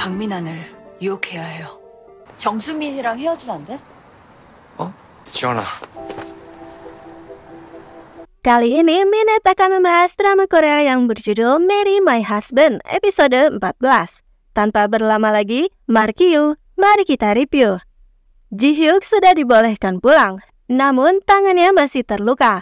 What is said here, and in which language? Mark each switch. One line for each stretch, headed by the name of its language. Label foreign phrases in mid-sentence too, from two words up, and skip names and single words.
Korean: 박민환을 유혹해야 해요. 정수민이랑 헤어지면 안 돼? 지원아.
Indonesian: Kali ini Minette akan membahas drama Korea yang berjudul Marry My Husband episode 14. Tanpa berlama lagi, mari kita review. Ji-hyuk sudah dibolehkan pulang, namun tangannya masih terluka.